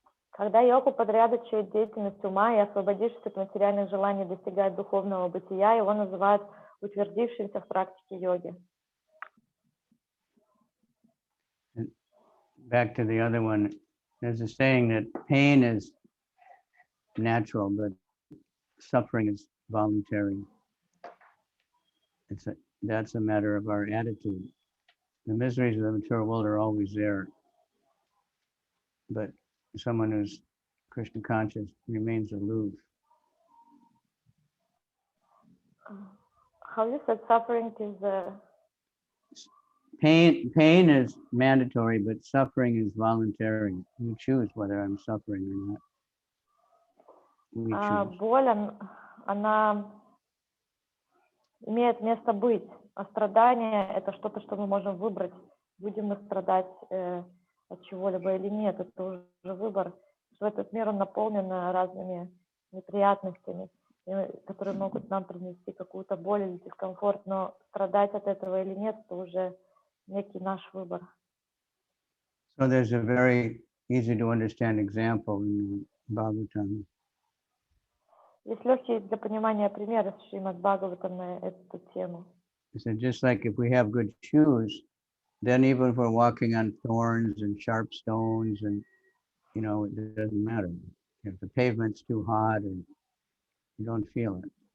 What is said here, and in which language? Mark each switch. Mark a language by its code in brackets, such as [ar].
[ru] Когда йог упорядочивает деятельность ума и, освободившись от материальных желаний, достигает духовного бытия, его называют утвердившимся в практике йоги. [en] Back to the other one, there's a saying that pain is natural, but suffering is voluntary. That's a matter of our attitude. The miseries of the material world are always there, but someone who's Krishna conscious remains aloof. How you said suffering is Pain is mandatory, but suffering is voluntary. You choose whether I'm suffering or not. We choose. [ru] Боль, она имеет место быть, а страдание – это что-то, что мы можем выбрать, будем мы страдать от чего-либо или нет, это уже выбор. Что этот мир, он наполнен разными неприятностями, которые могут нам принести какую-то боль или дискомфорт, но страдать от этого или нет, это уже некий наш выбор. [en] So there's a very easy to understand example in Bhagavatam. [ru] Есть легкий для понимания пример из Шримад Бхагаватам на эту тему. [en] So just like if we have good shoes, then even if we're walking on thorns and sharp stones and, it doesn't matter. If the pavement's too hot and you don't feel it.